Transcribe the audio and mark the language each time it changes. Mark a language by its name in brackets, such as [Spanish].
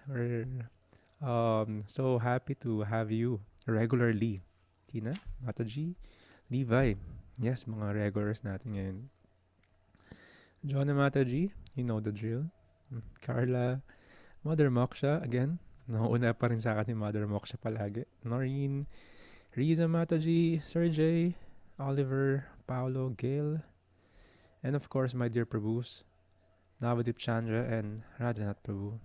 [English] We're so happy to have you regularly. Tina, Mataji, Levi. [Filipino] Yes, mga regulars natin ngayon. [English] John and Mataji, you know the drill. Carla, Mother Moksha, again. [Filipino] Nauna pa rin sa akin ni Mother Moksha palagi. Noreen, Riza Mataji, Sir J, Oliver, Paolo, Gail, [English] and of course my dear Prabhus, [Filipino] Navadip Chandra and Radhanath Prabhu.